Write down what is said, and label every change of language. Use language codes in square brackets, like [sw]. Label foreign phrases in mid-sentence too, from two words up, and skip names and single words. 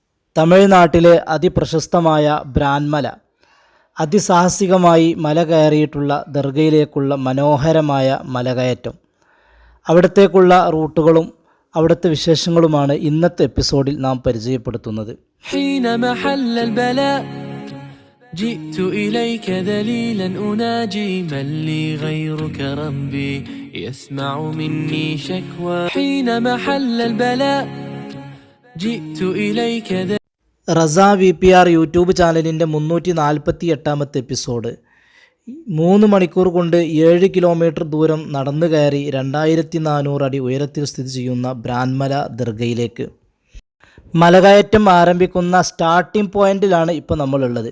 [ml] തമിഴ്നാട്ടിലെ അതിപ്രശസ്തമായ ബ്രാൻമല, അതിസാഹസികമായി മല കയറിയിട്ടുള്ള ദർഗയിലേക്കുള്ള മനോഹരമായ മലകയറ്റം, അവിടത്തേക്കുള്ള റൂട്ടുകളും അവിടുത്തെ വിശേഷങ്ങളുമാണ് ഇന്നത്തെ എപ്പിസോഡിൽ നാം പരിചയപ്പെടുത്തുന്നത്. [ar] جئت إليك ذليلا أناجي من لي غيرك ربي يسمع مني شكوى حين محل البلاء جئت إليك [ml] റസ VPR യൂട്യൂബ് ചാനലിൻ്റെ 348-ാമത്തെ എപ്പിസോഡ്. 3 മണിക്കൂർ കൊണ്ട് 7 കിലോമീറ്റർ ദൂരം നടന്നു കയറി 2400 അടി ഉയരത്തിൽ സ്ഥിതി ചെയ്യുന്ന ബ്രാൻമല ദർഗയിലേക്ക്. മലകയറ്റം ആരംഭിക്കുന്ന [en] starting point [ml] ഇപ്പോൾ നമ്മളുള്ളത്.